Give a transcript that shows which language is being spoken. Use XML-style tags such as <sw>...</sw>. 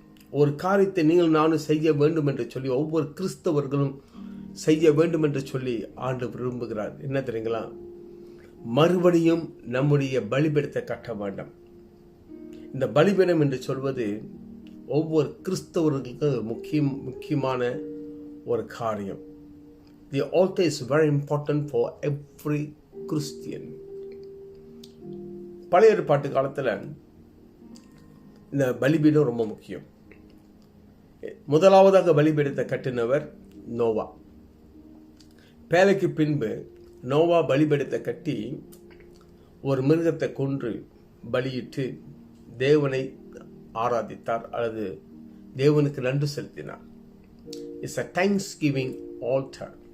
<ta>ஒரு காரியத்தை நீங்கள் நானும் செய்ய வேண்டும் என்று சொல்லி, ஒவ்வொரு கிறிஸ்தவர்களும் செய்ய வேண்டும் என்று சொல்லி ஆண்டவர் விரும்புகிறார். என்ன தெரியுங்களா? மறுபடியும் நம்முடைய பலிபீடத்தை கட்ட வேண்டும். இந்த பலிபீடம் என்று சொல்வது ஒவ்வொரு கிறிஸ்தவர்களுக்கு முக்கியமான ஒரு காரியம்.</ta> <en>The altar is very important for every Christian.</en> <ta>பழைய ஏற்பாட்டு காலத்தில் இந்த பலிபீடம் ரொம்ப முக்கியம். முதலாவதாக பலிபீடத்தை கட்டினவர் நோவா. பேலைக்கு பின்பு நோவா பலிபீடத்தை கட்டி ஒரு மிருகத்தை கொன்று பலியிட்டு தேவனை ஆராதித்தார், அல்லது தேவனுக்கு நன்றி செலுத்தினார்.</ta> <en>It's a thanksgiving altar.</en>